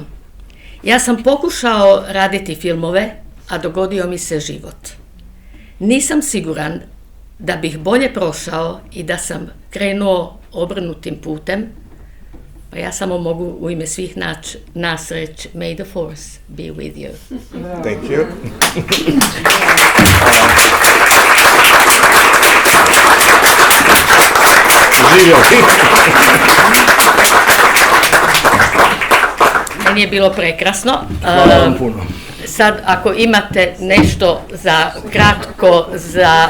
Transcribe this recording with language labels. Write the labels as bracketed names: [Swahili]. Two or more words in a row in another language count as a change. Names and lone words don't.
[Croatian] Ja sam pokušao raditi filmove, a dogodio mi se život. Nisam siguran da bih bolje prošao i da sam krenuo obrnutim putem, pa ja samo mogu u ime svih nas reći [English] May the force be with you. Thank you. [Croatian] Živio. Meni je bilo prekrasno. Hvala vam puno. Sad, ako imate nešto za kratko, za...